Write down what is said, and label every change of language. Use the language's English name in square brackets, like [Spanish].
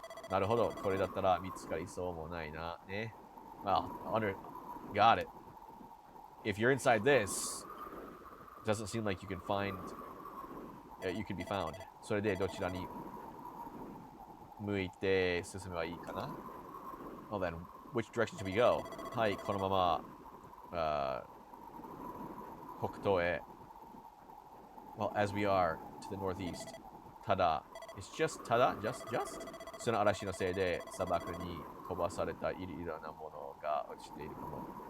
[Japanese] Naruhodo, kore dattara mitsukarisou mo nai na, ne? [English] Well, got it. If you're inside this, it doesn't seem like you can be found. [Japanese] それでどちらに向いて進めばいいかな? [English] Well then, which direction should we go? [Japanese] はい、このまま、北東へ. [English] Well, as we are to the northeast. ただ, it's just ただ, just? [Japanese] その嵐のせいで砂漠に飛ばされたいろいろなものが落ちているかも.